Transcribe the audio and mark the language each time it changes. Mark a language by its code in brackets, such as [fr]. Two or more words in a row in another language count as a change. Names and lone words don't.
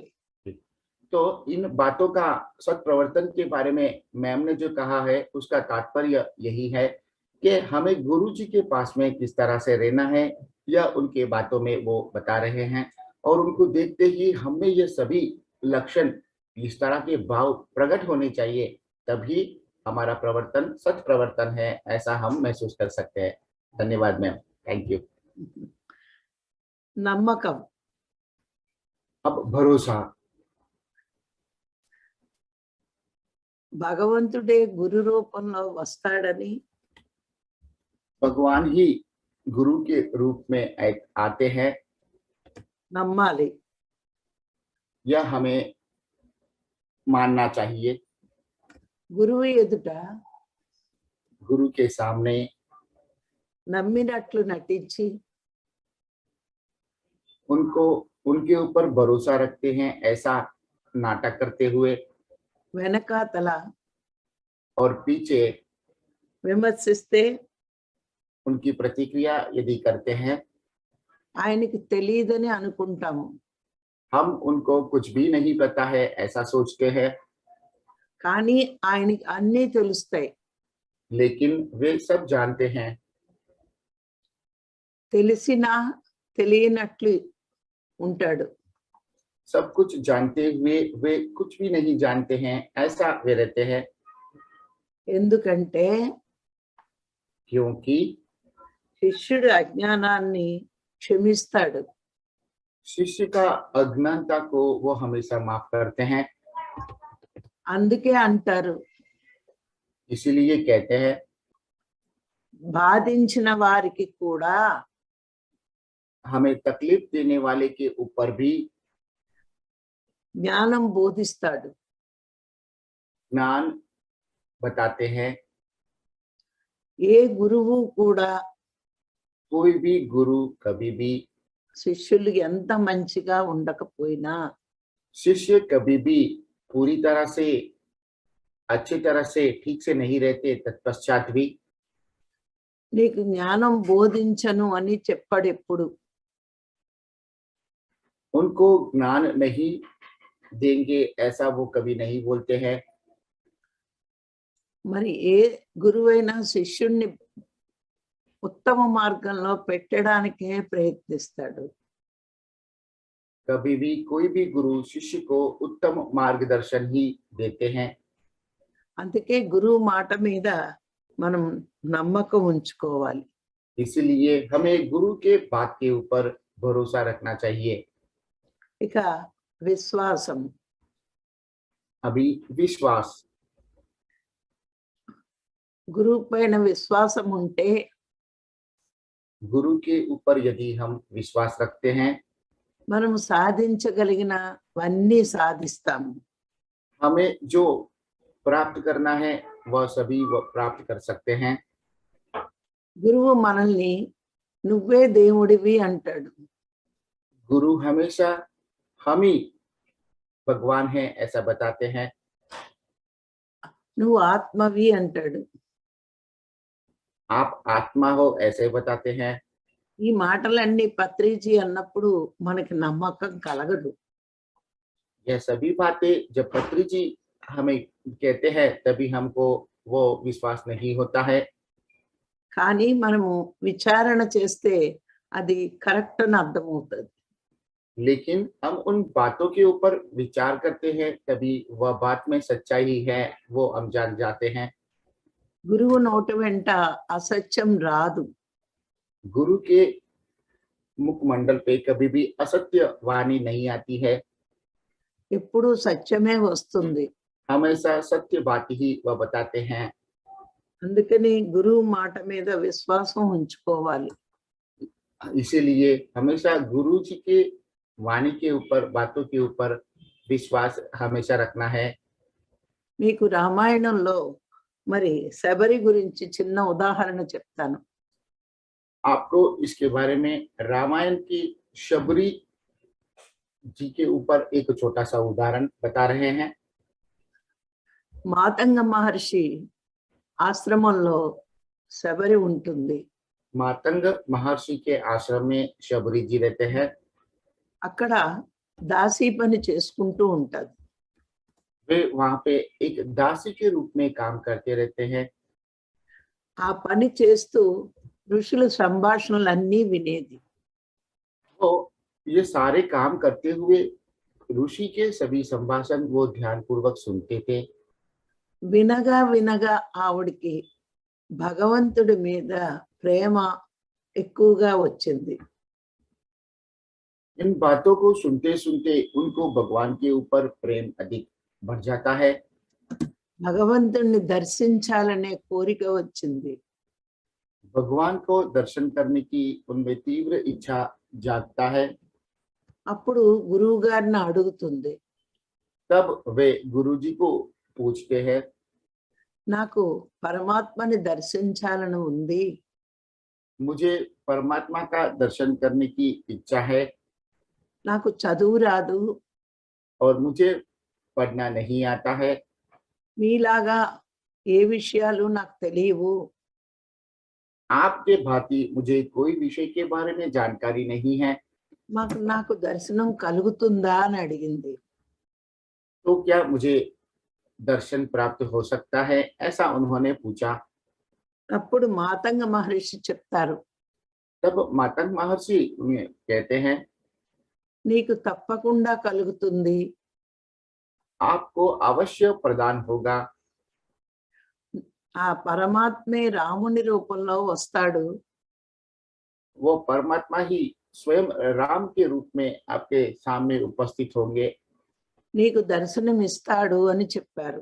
[hi] तो इन बातों का सत प्रवर्तन के बारे में मैम ने जो कहा है उसका तात्पर्य यही है कि हमें गुरु जी के पास में किस तरह से रहना है, या उनके बातों में वो बता रहे हैं, और उनको देखते ही हमें ये सभी लक्षण, इस तरह के भाव प्रकट होने चाहिए, तभी हमारा प्रवर्तन सत प्रवर्तन है, ऐसा हम महसूस कर सकते हैं। धन्यवाद मैम, [en] thank you. [te] నమ్మకం [hi] अब भरोसा, [te] భగవంతుడే గురు రూపంలో వస్తాడని [hi] भगवान ही गुरु के रूप में आते हैं, [te] నమ్మాలి. [hi] यह हमें मानना चाहिए। [te] గురువు ఎదుట [hi] गुरु के सामने [te] నమ్మినట్లు నటించి [hi] उनको उनके ऊपर भरोसा रखते हैं ऐसा नाटक करते हुए, [te] వెనకాతల [hi] और पीछे [te] విమర్శిస్తే [hi] उनकी प्रतिक्रिया यदि करते हैं, [te] ఆయనకి తెలియదని అనుకుంటాము. [hi] हम उनको कुछ भी नहीं पता है ऐसा सोचते हैं, [te] కానీ ఆయనకి అన్నీ తెలుస్తాయి. [hi] लेकिन वे सब जानते हैं। [te] తెలిసినా తెలియనట్లు ఉంటాడు. [hi] सब कुछ जानते हुए वे कुछ भी नहीं जानते हैं ऐसा वे रहते हैं, [te] ఎందుకంటే [hi] क्योंकि [te] శిష్యుడు అజ్ఞానాన్ని క్షమిస్తాడు. [hi] शिष्य का अज्ञानता को वो हमेशा माफ करते हैं। [te] అందుకే అంటారు [hi] इसीलिए कहते हैं, [te] బాధించిన వారికి కూడా [hi] हमें तकलीफ देने वाले के ऊपर भी [te] జ్ఞానం బోధిస్తాడు. [hi] ज्ञान बताते हैं। [te] ఏ గురువు కూడా [hi] कोई भी गुरु कभी भी, [te] శిష్యులు ఎంత మంచిగా ఉండకపోయినా [hi] शिष्य कभी भी पूरी तरह से अच्छी तरह से ठीक से नहीं रहते, तत्पश्चात भी [te] నీకు జ్ఞానం బోధించను అని చెప్పాడు ఎప్పుడు. [hi] उनको ज्ञान नहीं देंगे ऐसा वो कभी नहीं बोलते हैं। [te] మరి ఏ గురువైనా శిష్యుణ్ణి ఉత్తమ మార్గంలో పెట్టడానికే ప్రయత్నిస్తాడు. [hi] कभी भी कोई भी गुरु शिष्य को उत्तम मार्गदर्शन ही देते हैं। [te] అందుకే గురువు మాట మీద మనం నమ్మకం ఉంచుకోవాలి. [hi] इसलिए हमें गुरु के बात के ऊपर भरोसा रखना चाहिए। [te] ఇక విశ్వాసం, [hi] अभी विश्वास, [te] గురువు పైన విశ్వాసం ఉంటే [hi] गुरु के ऊपर यदि हम विश्वास रखते हैं, [te] మనం సాధించగలిగినవన్నీ సాధిస్తాము. [hi] हमें जो प्राप्त करना है वह सभी वह प्राप्त कर सकते हैं। [te] గురువు మనల్ని నువ్వే దేవుడివి అంటాడు. [hi] गुरु हमेशा हम ही भगवान हैं ऐसा बताते हैं। [te] నువ్వు ఆత్మవి అంటాడు. [hi] आप आत्मा हो ऐसे बताते हैं। [te] ఈ మాటలన్నీ పత్రిజీ అన్నప్పుడు మనకి నమ్మకం కలగదు. [hi] यह सभी बातें जब पत्री जी हमें कहते हैं तभी हमको वो विश्वास नहीं होता है, [te] కానీ మనము విచారణ చేస్తే అది కరెక్ట్ అని అర్థమవుతుంది. [hi] लेकिन हम उन बातों के ऊपर विचार करते हैं तभी वह बात में सच्चाई है वो हम जान जाते हैं। [te] గురువు నోటి వెంట అసత్యం రాదు. [hi] गुरु के मुखमंडल पे कभी भी असत्य वाणी नहीं आती है, [te] ఎప్పుడు సత్యమే వస్తుంది. [hi] हमेशा सत्य बात ही वह बताते हैं। [te] అందుకని గురువు మాట మీద విశ్వాసం ఉంచుకోవాలి. [hi] इसीलिए हमेशा गुरु जी के वाणी के ऊपर बातों के ऊपर विश्वास हमेशा रखना है। [te] మీకు రామాయణంలో మరి శబరి గురించి చిన్న ఉదాహరణ చెప్తాను. [hi] आपको इसके बारे में रामायण की शबरी जी के ऊपर एक छोटा सा उदाहरण बता रहे हैं। [te] మాతంగ మహర్షి ఆశ్రమంలో శబరి ఉంటుంది. [hi] मातंग महर्षि के आश्रम में शबरी जी रहते हैं। [te] అక్కడ దాసీ పని చేసుకుంటూ ఉంటది. [hi] वे वहां पे एक दासी के रूप में काम करते रहते हैं। [te] ఆ పని చేస్తూ ఋషుల సంభాషణలన్నీ వినేది. [hi] तो ये सारे काम करते हुए ऋषि के सभी संभाषण वो ध्यान पूर्वक सुनते थे। [te] వినగా వినగా ఆవిడికి భగవంతుడి మీద ప్రేమ ఎక్కువగా వచ్చింది. [hi] इन बातों को सुनते सुनते उनको भगवान के ऊपर प्रेम अधिक बढ़ जाता है। [te] భగవంతుణ్ణి దర్శించాలనే కోరిక వచ్చింది. [hi] भगवान को दर्शन करने की उनमें तीव्र इच्छा जागता है। [te] అప్పుడు గురువు గారిని అడుగుతుంది, [hi] तब वे गुरुजी को पूछते हैं, [te] నాకు పరమాత్మని దర్శించాలని ఉంది, [hi] मुझे परमात्मा का दर्शन करने की इच्छा है [te] నాకు చదువు రాదు, [hi] और मुझे पढ़ना नहीं आता है। [te] మీలాగా ఏ విషయాలు నాకు తెలియవు, [hi] आपके भांति मुझे कोई विषय के बारे में जानकारी नहीं है, [te] నాకు దర్శనం కలుగుతుందా అని అడిగింది. [hi] तो क्या मुझे दर्शन प्राप्त हो सकता है, ऐसा उन्होंने पूछा। [te] అప్పుడు మాతంగ మహర్షి చెప్తారు, [hi] तब मातंग महर्षि उन्हें कहते हैं, [te] నీకు తప్పకుండా కలుగుతుంది, [hi] आपको अवश्य प्रदान होगा। [te] ఆ పరమాత్మే రాముని రూపంలో వస్తాడు, [hi] वो परमात्मा ही स्वयं राम के रूप में आपके सामने उपस्थित होंगे [te] నీకు దర్శనం ఇస్తాడు అని చెప్పారు.